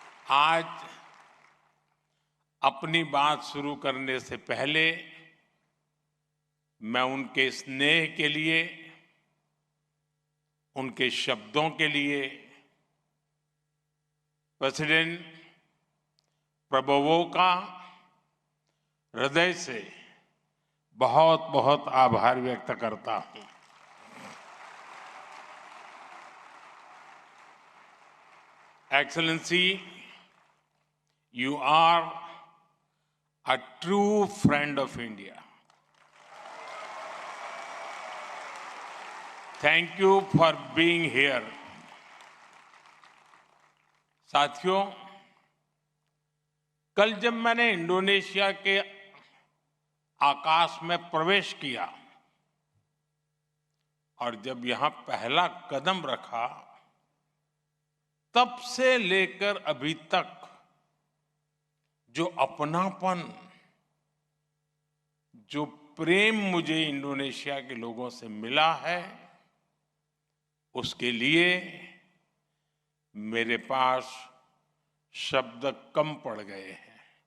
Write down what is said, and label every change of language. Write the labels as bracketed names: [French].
[Hindi] आज अपनी बात शुरू करने से पहले मैं उनके स्नेह के लिए, उनके शब्दों के लिए प्रेसिडेंट प्रबोवो का हृदय से बहुत बहुत आभार व्यक्त करता हूं। [English] Excellency, you are a true friend of India. Thank you for being here. [Hindi] साथियों, कल जब मैंने इंडोनेशिया के आकाश में प्रवेश किया और जब यहां पहला कदम रखा, तब से लेकर अभी तक जो अपनापन, जो प्रेम मुझे इंडोनेशिया के लोगों से मिला है, उसके लिए मेरे पास शब्द कम पड़ गए हैं।